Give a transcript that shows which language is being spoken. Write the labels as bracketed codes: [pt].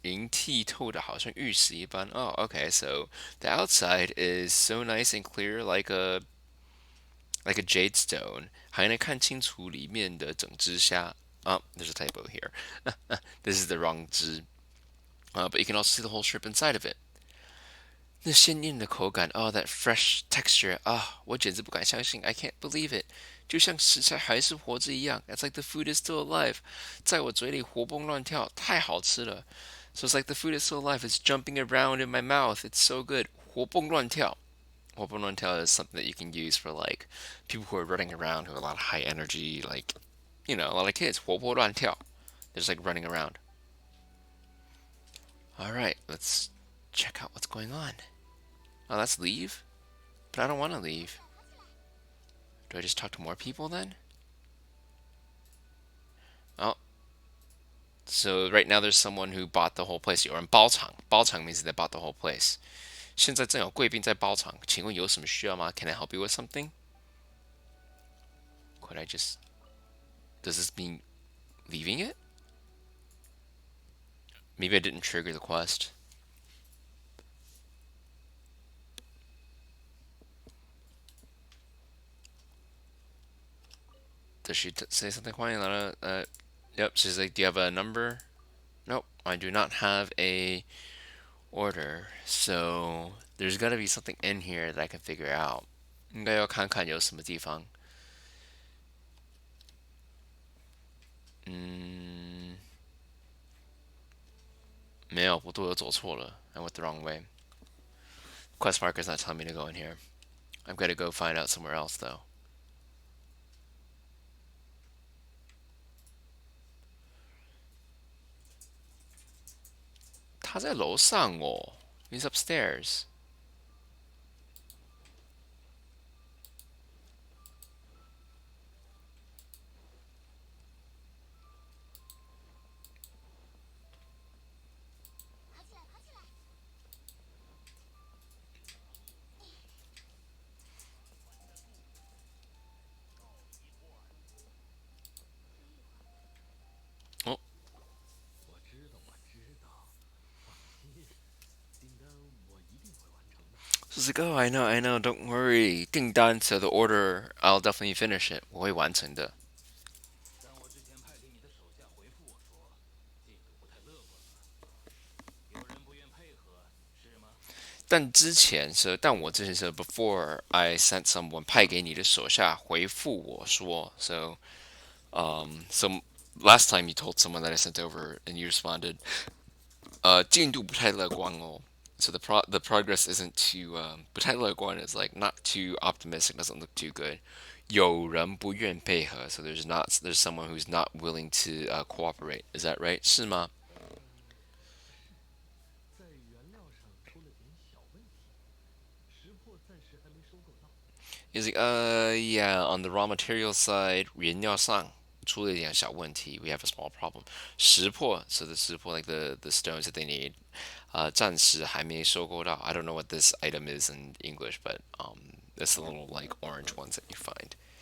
[zh] 外皮晶莹剔透的，好像玉石一般. [en] Oh, okay. So the outside is so nice and clear, like a jade stone. [zh] 还能看清楚里面的整只虾. [en] Oh, there's a typo here. This is the wrong 只. But you can also see the whole shrimp inside of it. [zh] 那鲜艳的口感, [en] oh, that fresh texture, [zh] 我简直不敢相信, [en] I can't believe it. [zh] 就像食材还是活着一样. [en] It's like the food is still alive. [zh] 在我嘴里活蹦乱跳，太好吃了. [en] So it's like the food is still alive. It's jumping around in my mouth. It's so good. [zh] 活蹦乱跳. 活蹦乱跳 [en] is something that you can use for like people who are running around who have a lot of high energy, like a lot of kids. [zh] 活蹦乱跳. [en] They're just like running around. All right, let's check out what's going on. Oh, that's leave? But I don't want to leave. Do I just talk to more people then? Oh, so right now there's someone who bought the whole place. Or in 包场. 包场 means they bought the whole place. [zh] 现在正有贵宾在包场，请问有什么需要吗? [en] Can I help you with something? Could I just... Does this mean leaving it? Maybe I didn't trigger the quest. Does she say something? Yep, she's like, do you have a number? Nope, I do not have a order. So there's got to be something in here that I can figure out. [zh] 应该要看看有什么地方. Mm, 没有，不对，我走错了. [en] I went the wrong way. Quest marker's not telling me to go in here. I'm gonna go find out somewhere else though. [zh] 他在楼上哦. [en] He's upstairs. Oh, [zh] 我知道，我知道，放心，订单我一定会完成的。 [en] so it's like, oh, I know, don't worry. 订单, so the order, I'll definitely finish it. [zh] 我会完成的. 但我之前派给你的手下回复我说，进度不太乐观了，有人不愿配合，是吗？但我之前说, [en] before I sent someone [zh] 派给你的手下回复我说, [en] so last time you told someone that I sent over and you responded, [zh] 进度不太乐观哦. [en] So the progress isn't too [zh] 不太乐观 [en] is like not too optimistic, doesn't look too good. [zh] 有人不愿配合, [en] so there's someone who's not willing to cooperate. Is that right? [zh] 是吗? 是，在原料上出了点小问题，识破暂时还没收购到。 [en] He's like, yeah, on the raw material side, [zh] 原料上出了一点小问题. [en] We have a small problem. 识破, so the 识破, like the stones that they need. [zh] 暂时还没收购到. [en] I don't know what this item is in English, but it's the little like orange ones that you find.